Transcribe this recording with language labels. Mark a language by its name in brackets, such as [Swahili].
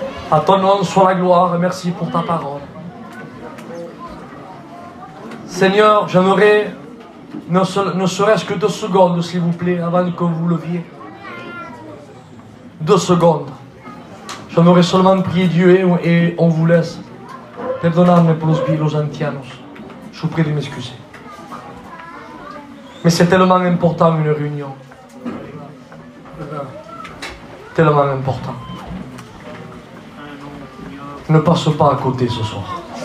[French] À ton nom soit la gloire et merci pour ta parole. Seigneur, j'aimerais ne serait-ce que 2 secondes, s'il vous plaît, avant que vous leviez. 2 secondes. J'aimerais seulement prier Dieu et on vous laisse. [Spanish] Perdonadme por los ancianos. [French] Je vous prie de m'excuser. Mais c'est tellement important une réunion. Tellement important. Ne passe pas à côté ce soir.